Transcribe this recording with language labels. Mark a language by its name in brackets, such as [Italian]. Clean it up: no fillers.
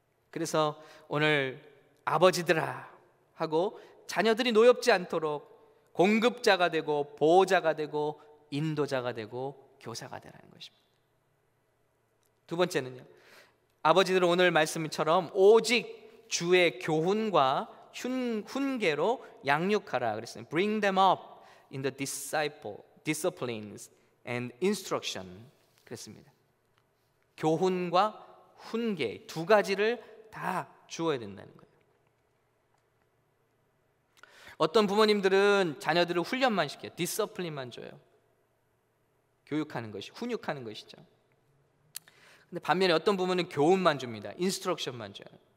[Korean] 그래서 오늘 아버지들아 하고 자녀들이 노엽지 않도록 공급자가 되고 보호자가 되고 인도자가 되고 교사가 되라는 것입니다. 두 번째는요, 아버지들은 오늘 말씀처럼 오직 주의 교훈과 훈계로 양육하라 그랬어요. [English] Bring them up in the disciplines and instruction 그랬습니다. [Korean] 교훈과 훈계 두 가지를 다 주어야 된다는 거예요. 어떤 부모님들은 자녀들을 훈련만 시켜요. 디서플린만 줘요. 교육하는 것이, 훈육하는 것이죠. 근데 반면에 어떤 부모는 교훈만 줍니다. 인스트럭션만 줘요.